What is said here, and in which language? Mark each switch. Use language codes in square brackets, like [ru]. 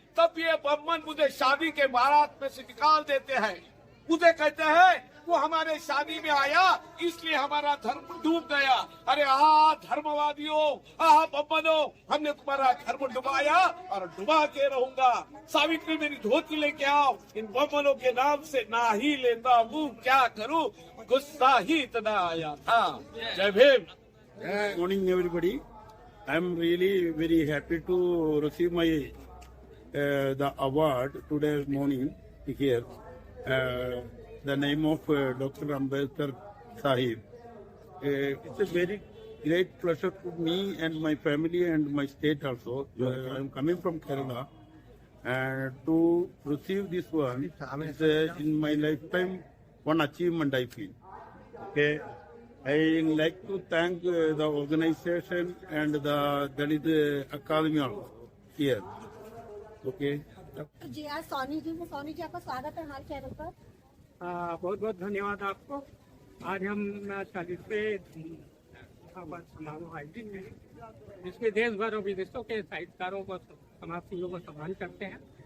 [hi] तब ये बम्मन मुझे शादी के बारात में से निकाल देते हैं, मुझे कहते हैं वो हमारे शादी में आया इसलिए हमारा धर्म डूब गया। अरे धर्मवादियों, बम्मनों, हमने तुम्हारा धर्म डुबाया और डुबा के रहूंगा। सावित्री मेरी धोती लेके आओ, इन बम्मनों के नाम से ना ही लेता हूँ, क्या करूँ, गुस्सा ही इतना आया था। जय Bhim. [en] Good morning, everybody. I am really very happy to receive my the award today morning here. The name of Dr. Ambedkar Sahib. It's a very great pleasure to me and my family and my state also. I am coming from Kerala, and to receive this one is in my lifetime one achievement I feel. Okay. I like to thank the organization and the Dalit Academy also here. Okay. [hi] जी आज सोनी जी आपका स्वागत है हमारे channel पर। बहुत बहुत धन्यवाद आपको। आज हम 40वें समारोह आयोजित हैं, जिसमें देश भर और विदेशों के साहित्यकारों को, समाजसेवियों को सम्मान करते हैं।